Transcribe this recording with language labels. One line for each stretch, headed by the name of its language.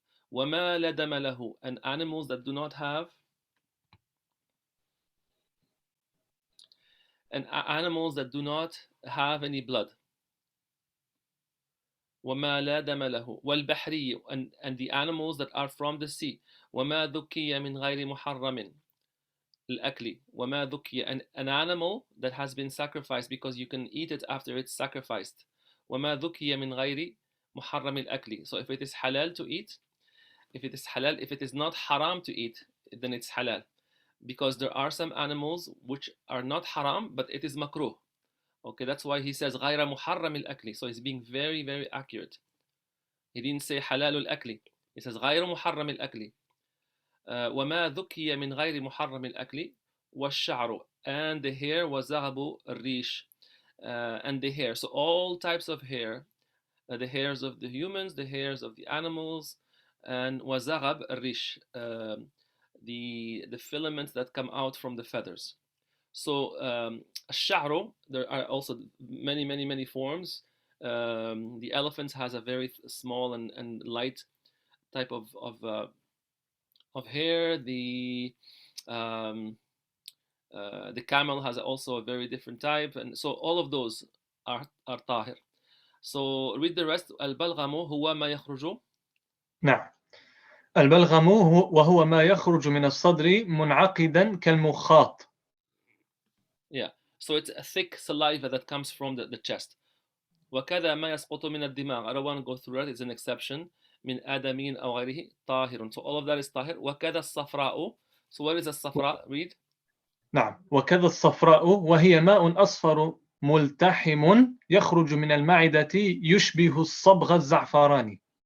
Arabic: وما لا دم له.
English: And animals that do not have, and animals that do not have any blood.
Arabic: وما لا دم له. والبحري.
English: And the animals that are from the sea.
Arabic: وما ذكي من غير محرم الأكل. وما ذكي.
English: An animal that has been sacrificed because you can eat it after it's sacrificed.
Arabic: وما ذكي من غير محرم الأكل.
English: So if it is halal to eat, if it is not haram to eat, then it's halal. Because there are some animals which are not haram, but it is makruh. Okay, that's why he says
Arabic: غير محرم الأكل.
English: So he's being very, very accurate. He didn't say
Arabic: حلال الأكل.
English: He says
Arabic: غير محرم الأكل. وما ذكي من غير محرم الأكل والشعر.
English: And the hair
Arabic: وزغب الريش.
English: And the hair. So all types of hair. The hairs of the humans, the hairs of the animals, and
Arabic: وزغب الريش.
English: The filaments that come out from the feathers. So الشعر, there are also many forms. The elephant has a very small and light type of hair. The camel has also a very different type, and so all of those are tahir. So read the rest.
Arabic: البلغم هو ما يخرج. نعم. البلغم وهو ما يخرج من الصدر منعقدا كالمخاط.
English: Yeah. So it's a thick saliva that comes from the chest.
Arabic: وكذا ما يسقط من الدماغ.
English: I don't want to go through that. It's an exception.
Arabic: من آدمي أو غيره طاهر.
English: So all of that is طاهر.
Arabic: وكذا الصفراء.
English: So what is الصفراء? Read.
Arabic: نعم. وكذا الصفراء وهي ماء أصفر ملتحم يخرج من المعدة يشبه الصبغ الزعفراني.